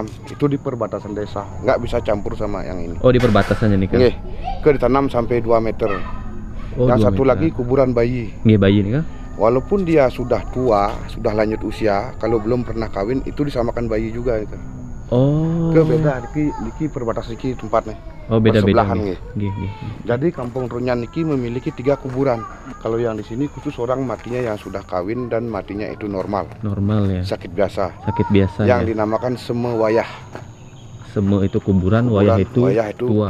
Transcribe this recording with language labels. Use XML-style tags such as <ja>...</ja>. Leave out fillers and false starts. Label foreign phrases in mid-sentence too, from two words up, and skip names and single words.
<id>Itu di perbatasan desa, nggak bisa campur sama yang ini. Oh, di perbatasannya nih kan? Nggih. Ke ditanam sampai 2 meter. Oh, yang 2 satu meter. lagi kuburan bayi. Nggih, bayi nih kan? Walaupun dia sudah tua, sudah lanjut usia, kalau belum pernah kawin itu disamakan bayi juga itu. Oh. Ke beda niki perbatasan niki tempatnya. Oh, beda-beda. Nggih. Jadi Kampung Trunyan niki memiliki 3 kuburan. Kalau yang di sini khusus orang matinya yang sudah kawin dan matinya itu normal. Normal ya. Sakit biasa. Sakit biasa. Yang ya. dinamakan Semewayah. Seme itu kuburan, wayah itu tua.</id>